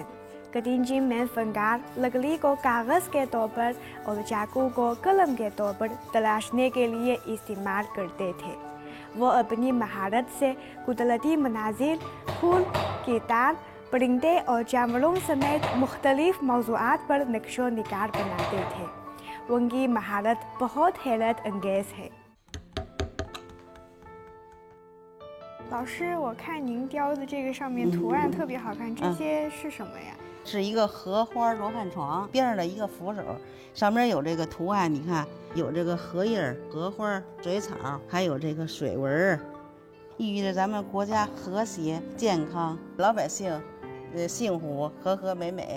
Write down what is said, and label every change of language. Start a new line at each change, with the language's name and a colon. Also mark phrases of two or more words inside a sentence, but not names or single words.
Urdu: قدیم چین میں فنکار لکڑی کو کاغذ کے طور پر اور چاقو کو قلم کے طور پر تراشنے کے لیے استعمال کرتے تھے. وہ اپنی مہارت سے قدرتی مناظر، پھول، کتاب، پرندے اور جانوروں سمیت مختلف موضوعات پر نقش و نگار بناتے تھے. ان کی مہارت بہت حیرت انگیز ہے.
Chinese: 老师，我看您雕的这个上面图案特别好看，这些是什么呀？是一个荷花罗汉床边上的一个扶手，上面有这个图案，你看有这个荷叶、荷花、水草，还有这个水纹，寓意着咱们国家和谐、健康，老百姓幸福、和和美美。